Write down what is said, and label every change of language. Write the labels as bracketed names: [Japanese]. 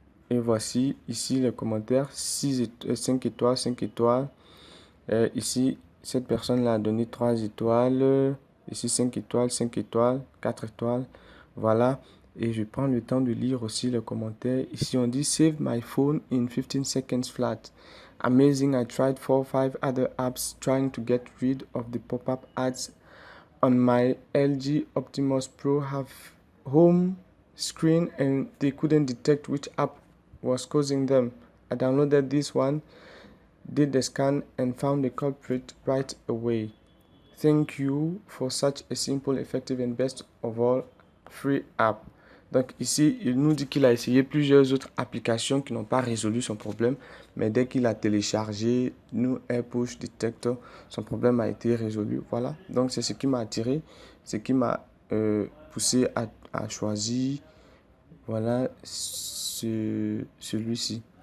[French] Et voici ici les commentaires, 5 étoiles, 5 étoiles. Ici, cette personne-là a donné 3 étoiles. Ici, 5 étoiles, 5 étoiles, 4 étoiles. Voilà. Et je prends le temps de lire aussi les commentaires. Ici, on dit [English] Save my phone in 15 seconds flat. Amazing, I tried 4 or 5 other apps trying to get rid of the pop-up ads on my LG Optimus Pro have home screen and they couldn't detect which app was causing them. I downloaded this one, did the scan and found the culprit right away. Thank you for such a simple, effective and best of all free app. [French] Donc ici, il nous dit qu'il a essayé plusieurs autres applications qui n'ont pas résolu son problème, mais dès qu'il a téléchargé nous AirPush Detector, son problème a été résolu. Voilà, donc c'est ce qui m'a attiré, ce qui m'a poussé à choisir, voilà, celui-ci.